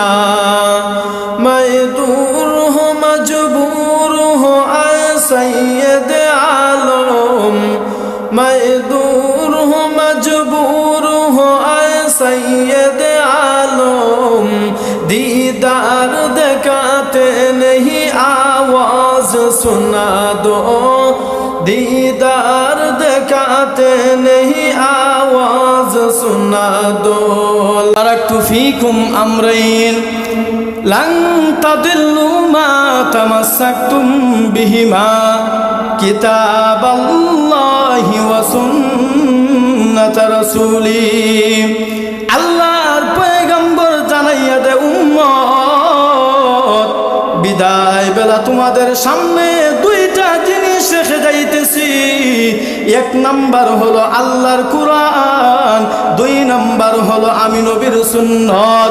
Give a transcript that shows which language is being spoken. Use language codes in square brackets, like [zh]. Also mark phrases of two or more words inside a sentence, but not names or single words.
[hi] मैं दूर हूँ मजबूर हूँ सैयद आलम, मैं दूर हूँ मजबूर हूँ सैयद आलम, दीदार दिखाते नहीं आवाज सुना दो, दीदार दिखाते नहीं आवाज सुना दो। [ar] تركت فيكم أمرين لن تضلوا ما تمسكتم بهما، كتاب الله وسنة رسولي. [bn] আল্লাহর পয়গম্বর জানাইয়া দে উম্মত, বিদায় বেলা তোমাদের সামনে দুইটা জিনিস রেখে যাইতেছি। এক নাম্বার হলো আল্লাহর কুরআন, দুই নাম্বার হলো আমি নবীর সুন্নাত।